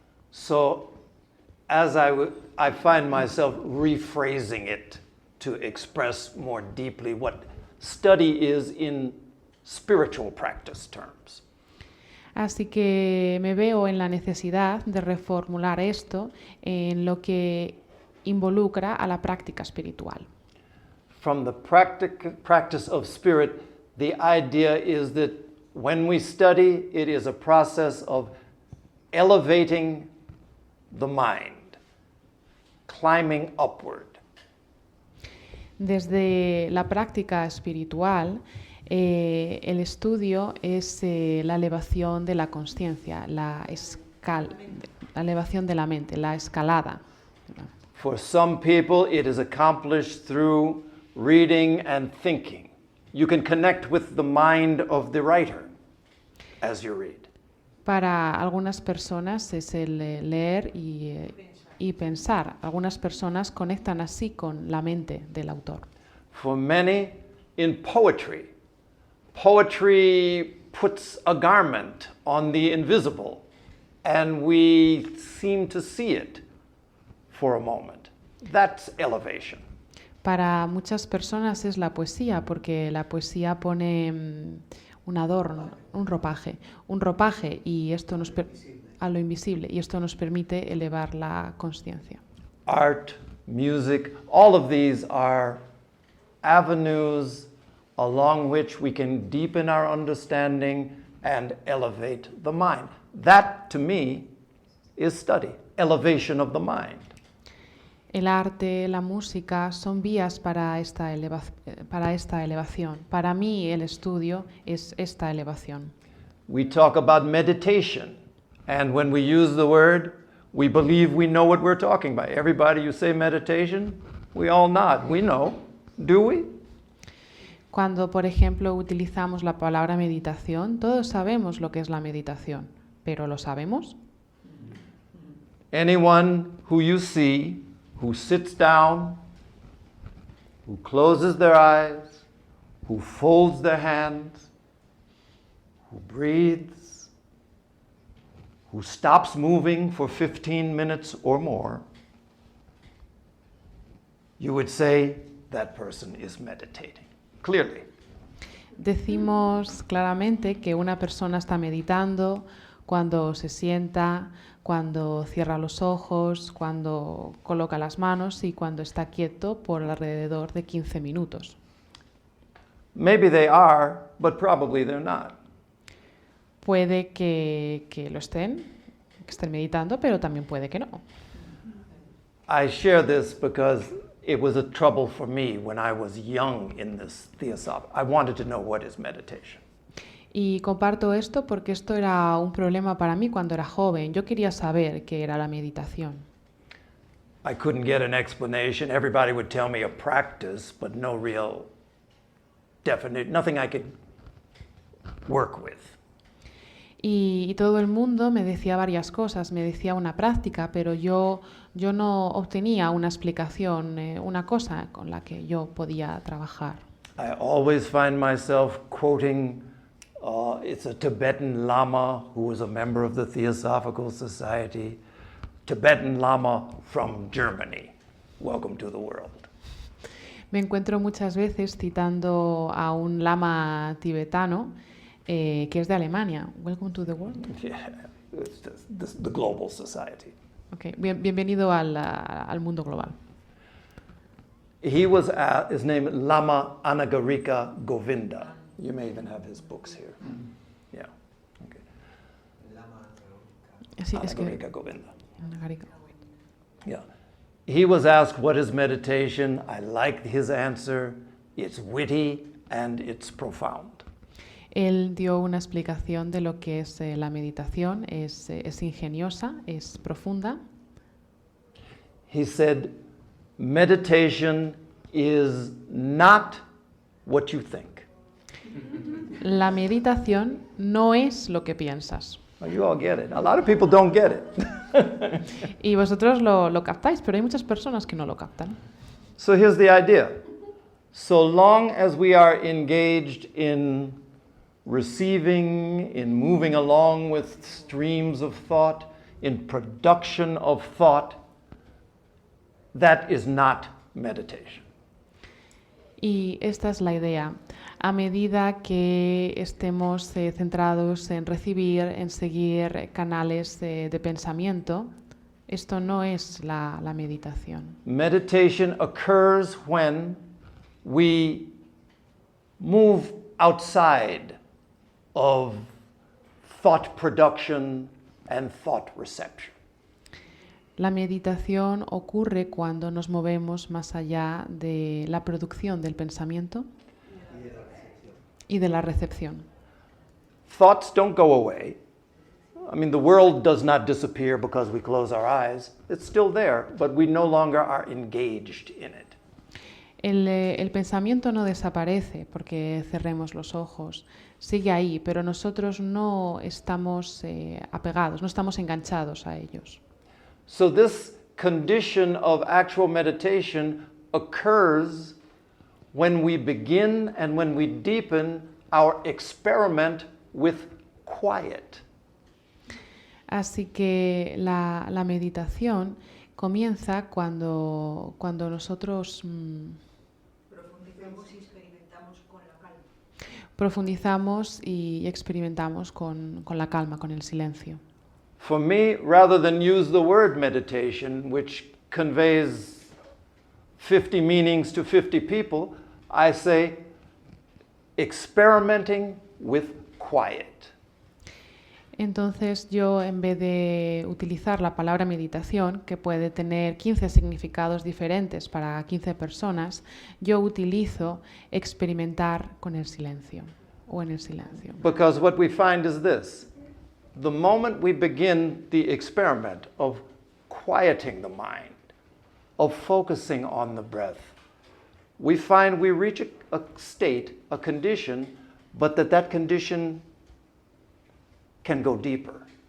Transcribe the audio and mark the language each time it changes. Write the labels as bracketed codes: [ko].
[en] So, as I find myself rephrasing it to express more deeply what study is in spiritual practice terms. [es] Así que me veo en la necesidad de reformular esto en lo que involucra a la práctica espiritual. [en] From the practice of spirit, the idea is that when we study, it is a process of elevating the mind, climbing upward. [es] Desde la práctica espiritual, el estudio es la elevación de la consciencia, la elevación de la mente, la escalada. [en] For some people, it is accomplished through reading and thinking. You can connect with the mind of the writer as you read. [es] Para algunas personas es el leer y pensar. Algunas personas conectan así con la mente del autor. [en] For many, in poetry, poetry puts a garment on the invisible, and we seem to see it for a moment. That's elevation. [es] Para muchas personas es la poesía, porque la poesía pone un adorno, un ropaje, y esto a lo invisible, y esto nos permite elevar la consciencia. [en] Art, music, all of these are avenues along which we can deepen our understanding and elevate the mind. That, to me, is study, elevation of the mind. [es] El arte, la música son vías para esta elevación. Para mí el estudio es esta elevación. [en] We talk about meditation, and when we use the word, we believe we know what we're talking about. Everybody, you say meditation, we all nod. We know. Do we? [es] Cuando, por ejemplo, utilizamos la palabra meditación, todos sabemos lo que es la meditación, pero ¿lo sabemos? [en] Anyone who you see who sits down, who closes their eyes, who folds their hands, who breathes, who stops moving for 15 minutes or more, you would say that person is meditating, clearly. [es] Decimos claramente que una persona está meditando cuando se sienta, cuando cierra los ojos, cuando coloca las manos y cuando está quieto por alrededor de 15 minutos. [en] Maybe they are, but probably they're not. [es] Puede que lo estén meditando, pero también puede que no. [en] I share this because it was a trouble for me when I was young in this theosophy. I wanted to know what is meditation. [es] Y comparto esto porque esto era un problema para mí cuando era joven. Yo quería saber qué era la meditación. [en] I couldn't get an explanation. Everybody would tell me a practice, but no real definite, nothing I could work with. [es] Y todo el mundo me decía varias cosas, me decía una práctica, pero yo no obtenía una explicación, una cosa con la que yo podía trabajar. [en] I always find myself quoting, it's a Tibetan Lama who was a member of the Theosophical Society, Tibetan Lama from Germany. Welcome to the world. [es] Me encuentro muchas veces citando a un lama tibetano que es de Alemania. [en] Welcome to the world. Yeah, it's just the global society. Okay. [es] Bienvenido al mundo global. [en] He was his name Lama Anagarika Govinda. You may even have his books here. Yeah. Okay. [es] Sí, es que [en] Anagarika Govinda. Anagarika. Yeah. He was asked what is meditation. I liked his answer. It's witty and it's profound. [es] Él dio una explicación de lo que es la meditación, es ingeniosa, es profunda. [en] He said, meditation is not what you think. [es] La meditación no es lo que piensas. [en] Well, you all get it. A lot of people don't get it. [es] Y vosotros lo captáis, pero hay muchas personas que no lo captan. [en] So here's the idea. So long as we are engaged in receiving, in moving along with streams of thought, in production of thought, that is not meditation. [es] Y esta es la idea. A medida que estemos centrados en recibir, en seguir canales de pensamiento, esto no es la meditación. [en] Meditation occurs when we move outside of thought production and thought reception. [es] La meditación ocurre cuando nos movemos más allá de la producción del pensamiento y de la recepción. [en] Thoughts don't go away. I mean, the world does not disappear because we close our eyes. It's still there, but we no longer are engaged in it. [es] El pensamiento no desaparece porque cerremos los ojos, sigue ahí, pero nosotros no estamos apegados, no estamos enganchados a ellos. [en] So this condition of actual meditation occurs when we begin and when we deepen our experiment with quiet. [es] Así que la meditación comienza cuando nosotros profundizamos y experimentamos con la calma, con el silencio. [en] For me, rather than use the word meditation, which conveys 50 meanings to 50 people, I say experimenting with quiet. [es] Entonces yo, en vez de utilizar la palabra meditación, que puede tener 15 significados diferentes para 15 personas, yo utilizo experimentar con el silencio o en el silencio. [en] Because what we find is this. The moment we begin the experiment of quieting the mind, of focusing on the breath, we find we reach a state, a condition, but that condition can go deeper.